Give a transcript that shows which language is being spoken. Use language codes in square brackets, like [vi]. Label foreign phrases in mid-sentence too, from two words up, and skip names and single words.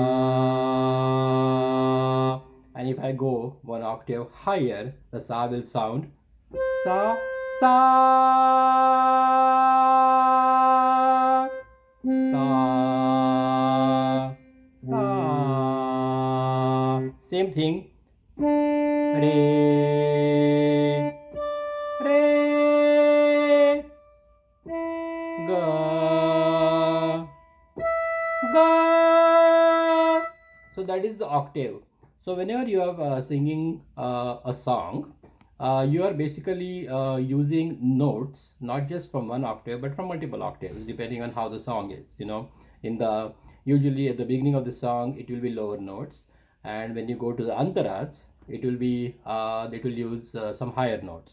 [en] And if I go one octave higher, the sa will sound sa sa sa sa. Same thing. Re re ga ga. So that is the octave. So whenever you are singing a song, you are basically using notes not just from one octave but from multiple octaves, depending on how the song is. In the usually at the beginning of the song it will be lower notes, and when you go to the antarats, it will use some higher notes.